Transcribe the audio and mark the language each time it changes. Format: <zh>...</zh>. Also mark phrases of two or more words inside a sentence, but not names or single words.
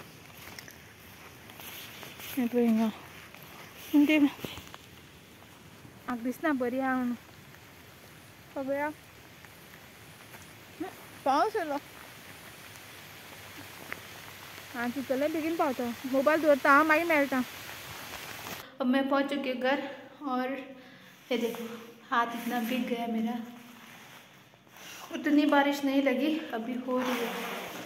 <kok>पळय हिंगा ती म्हाका दिसना बरी आहा म्हणून। पळया पावस येयलो। हाँ चितले बेगीन पावता। मोबाइल दवरता हांव मागीर मेळटा।</kok> <hi>अब मैं पहुंच चुकी हूँ घर और ये देखो हाथ इतना भीग गया मेरा। उतनी बारिश नहीं लगी, अभी हो रही है।</hi>